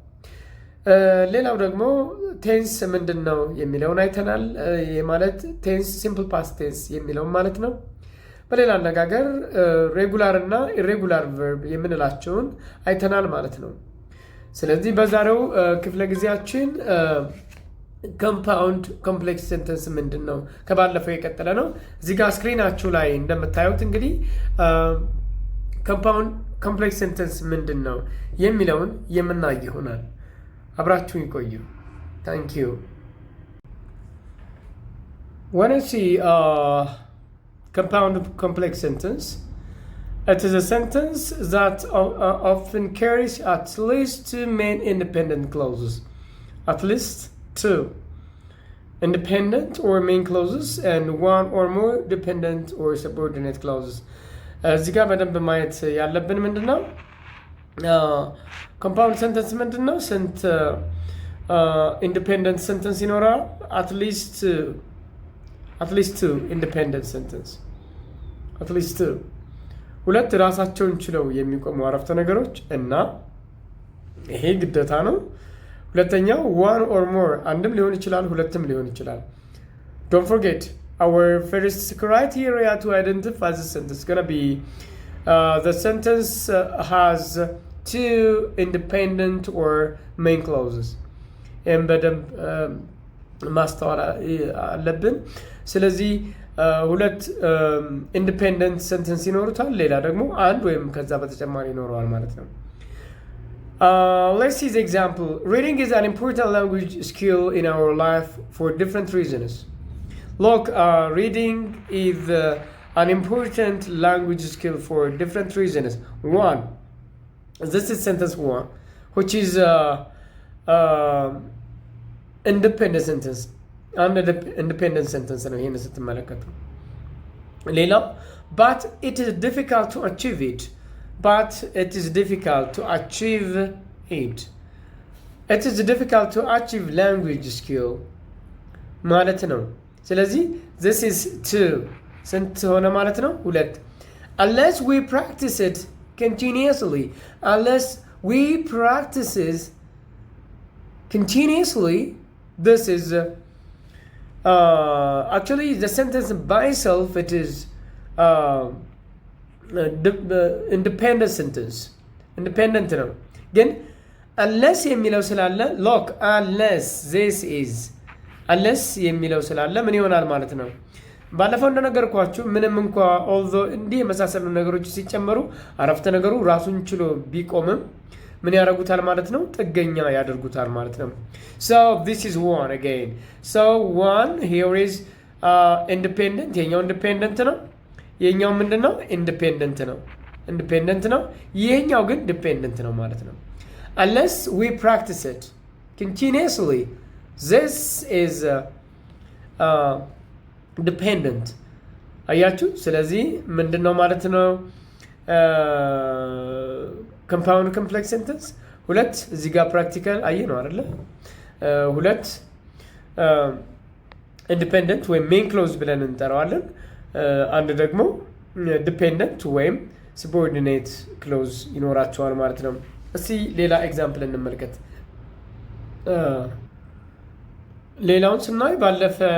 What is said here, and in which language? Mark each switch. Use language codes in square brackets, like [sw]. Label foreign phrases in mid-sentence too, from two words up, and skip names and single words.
[am] ሌላው ደግሞ ቴንስ ምንድነው የሚለውን አይተናል። ማለት [en] tense simple past tense [am] የሚለው ማለት ነው። በሌላ አነጋገር [en] regular and irregular verb [am] የምንላቸውን አይተናል ማለት ነው። ስለዚህ በዛሬው ክፍለ ጊዜያችን [en] compound complex sentence [am] ምንድነው ከባለፈው የቀጠለ ነው። እዚህ ጋር ስክሪናችሁ ላይ እንደምታዩት እንግዲህ [en] compound complex sentence [am] ምንድነው የሚለውን የምናይ ይሆናል። አብራችሁን ቆዩ። [en] Thank you. When I see compound complex sentence, it is a sentence that often carries at least 2 main independent clauses. At least 2 independent or main clauses and 1 or more dependent or subordinate clauses. [am] እዚህ ጋር በደንብ ማየት ያለብን ምንድነው [en] compound sentence [am] ምንድነው? ስንት [en] independent sentence [am] ይኖራል? [en] at least 2 independent sentence at least 2 [am] ሁለት ራሳቸውን ችለው የሚቆሙ አረፍተ ነገሮች እና ይሄ ግዴታ ነው። ሁለተኛው [en] one or more [am] አንድም ሊሆን ይችላል ሁለትም ሊሆን ይችላል። [en] Don't forget our first criteria to identify the sentence is going to be the sentence has 2 independent or main clauses. [am] በደንብ ማስተዋል አለብን። ስለዚህ ሁለት [en] independent sentence [am] ይኖሩታል፣ ሌላ ደግሞ አንድ ወይም ከዛ በተጨማሪ ይኖረዋል ማለት ነው። [en] Let's see the example. Reading is an important language skill in our life for different reasons. Look, reading is an important language skill for different reasons. 1. This is sentence 1, which is independent sentence. Independent sentence [am] ነው ይሄን ስትመለከቱ። ሌላው [en] but it is difficult to achieve it. but it is difficult to achieve it. It is difficult to achieve language skill [am] ማለት ነው። ስለዚህ [en] this is two [am] ስንት ሆነ ማለት ነው? [en] ሁለት unless we practice it continuously. Unless we practice it continuously, this is actually the sentence by itself, it is independent sentence. [am] Independent ነው ግን unless የሚለው ስላለ [en] look, unless this is unless [am] የሚለው ስላለ ምን ይሆናል ማለት ነው? ባለፈው እንደነገርኳችሁ ምንም እንኳ although እንዲህ የመሳሰሉ ነገሮች ሲጨመሩ አረፍተ ነገሩ ራሱን ችሎ ቢቆምም ምን ያደርጉታል ማለት ነው? ጥገኛ ያደርጉታል ማለት ነው። [en] So this is one again. So one here is independent. [am] የኛው independent ነው። የኛው ምንድነው? independent ነው። independent ነው። የኛው ግን dependent ነው ማለት ነው። [en] Unless we practice it continuously, this is dependent. [am] አያችሁ? ስለዚህ ምንድነው ማለት ነው? [en] compound complex sentence [am] ሁለት እዚህ ጋር practical አየ ነው አይደለ? ሁለት independent ወይም [en] main clause [am] ብለን እንጠራዋለን። አንድ ደግሞ dependent ወይም [en] subordinate clause [am] ይኖራቸዋል ማለት ነው። እስቲ ሌላ ኤግዛምፕል እንመልከት። ሌላውን ስናይ ባለፈ